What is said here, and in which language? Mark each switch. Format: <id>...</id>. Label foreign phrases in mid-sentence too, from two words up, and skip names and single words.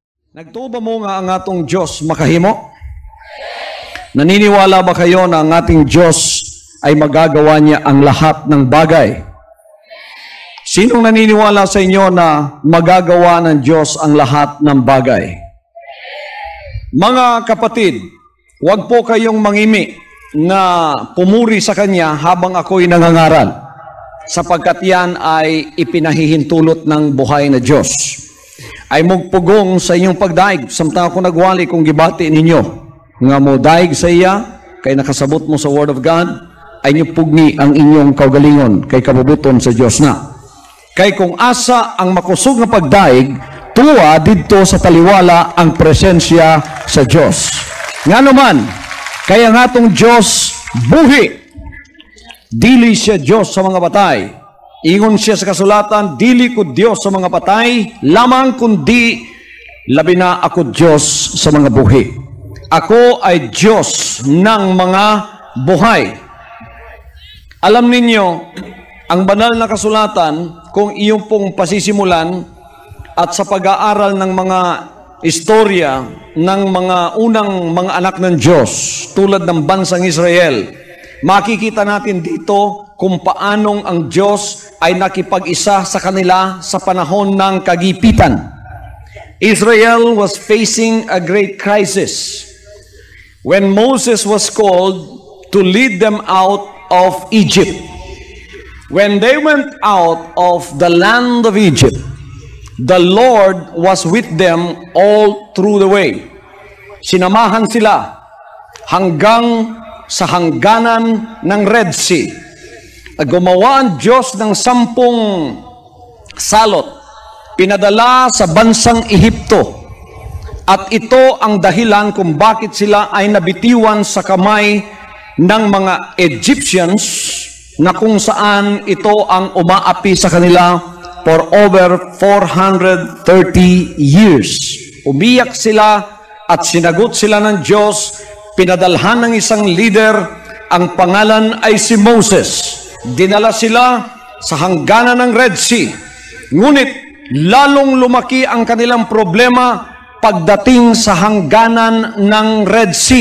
<ceb>Nagtuo ba mo nga ang atong Diyos makahimo?</ceb> <tl>Naniniwala ba kayo na ang ating Diyos ay magagawa niya ang lahat ng bagay? Sinong naniniwala sa inyo na magagawa ng Diyos ang lahat ng bagay? Mga kapatid, huwag po kayong mangimi na pumuri sa Kanya habang ako'y nangangaral, sapagkat yan ay ipinahihintulot ng buhay na Diyos.</tl> <ceb>Ay magpugong sa inyong pagdaig, samtang ako nagwali kung gibati ninyo. Nga mo daig sa iya, kay nakasabot mo sa</ceb> <en>Word of God,</en> <ceb>ay niyo pugni ang inyong kaugalingon, kay kabubuton sa Diyos na. Kay kung asa ang makusog na pagdaig, tuwa dito sa taliwala ang presensya sa Diyos. Nga naman, kaya nga itong Diyos buhi, dili siya Diyos sa mga patay. Ingon siya sa kasulatan, dili ko Diyos sa mga patay, lamang kundi labi na ako Diyos sa mga buhi.</ceb> <tl>Ako ay Diyos ng mga buhay. Alam ninyo, ang banal na kasulatan, kung iyong pong pasisimulan at sa pag-aaral ng mga istorya ng mga unang mga anak ng Diyos, tulad ng bansang Israel, makikita natin dito kung paanong ang Diyos ay nakipag-isa sa kanila sa panahon ng kagipitan.</tl> <en>Israel was facing a great crisis when Moses was called to lead them out of Egypt. When they went out of the land of Egypt, the Lord was with them all through the way.</en> <tl>Sinamahan sila hanggang sa hangganan ng Red Sea. Gumawa ang Diyos ng 10 salot, pinadala sa bansang Ehipto. At ito ang dahilan kung bakit sila ay nabitiwan sa kamay ng mga Egyptians, na kung saan ito ang umaapi sa kanila</tl> <en>for over 430 years.</en> <tl>Umiyak sila at sinagot sila ng Diyos, pinadalhan ng isang leader, ang pangalan ay si Moses. Dinala sila sa hangganan ng Red Sea. Ngunit lalong lumaki ang kanilang problema pagdating sa hangganan ng Red Sea.</tl>